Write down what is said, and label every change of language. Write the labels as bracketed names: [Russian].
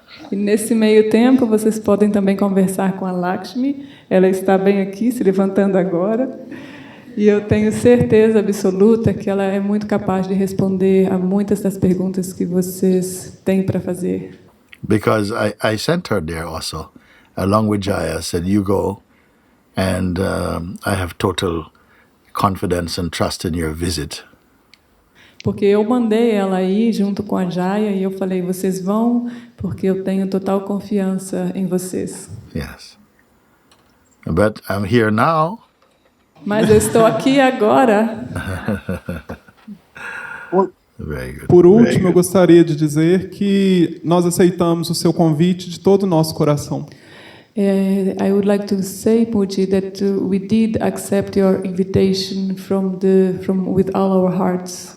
[Portuguese] E nesse meio tempo, vocês podem também conversar com a Lakshmi. Ela está bem aqui, se levantando agora. E eu tenho certeza absoluta que ela é muito capaz de responder a muitas das perguntas que vocês têm para fazer. [English] Because I sent her there also, along with Jaya. Said, you go, and I have total confidence and trust in your visit. [Portuguese] Porque eu mandei ela aí junto com a Jaya e eu falei, vocês vão, porque eu tenho total confiança em vocês. [English] Yes. But I'm here now. [Portuguese] Mas eu estou aqui agora. [English] Very good. [Portuguese] Por último, eu gostaria de dizer que nós aceitamos o seu convite de todo o nosso coração. [English] I would like to say, Puji, that we did accept your invitation from with all our hearts.